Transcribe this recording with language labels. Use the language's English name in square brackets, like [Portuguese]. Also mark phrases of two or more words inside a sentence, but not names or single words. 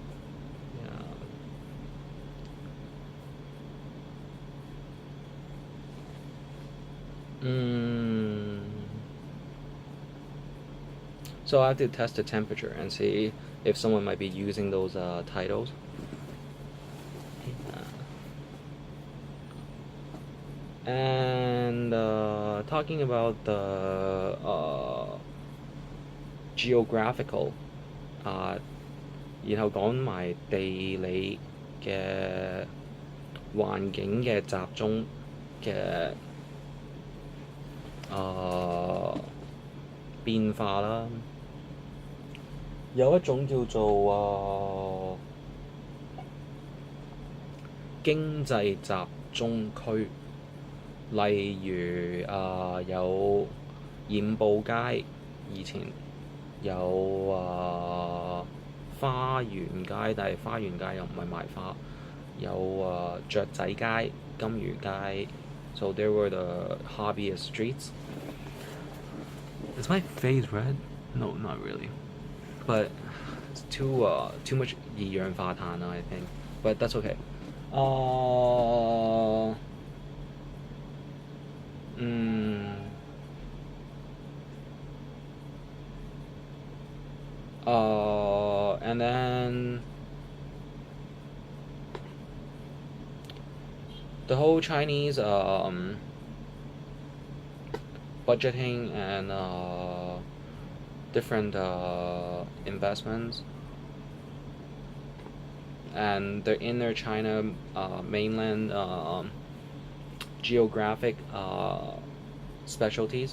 [English] So I have to test the temperature and see if someone might be using those titles. And talking about the geographical， [Cantonese] 然後講埋地理嘅環境嘅集中嘅變化啦。有一種叫做經濟集中區，例如有染布街，以前有花園街，但係花園街又唔係賣花，有雀仔街、金魚街， [English] So there were the hobbyist streets. Is my face red? No, not really. But it's too much 二氧化碳, I think. But that's okay. Uh, mm, and then the whole Chinese budgeting and different investments and the inner China mainland geographic specialties.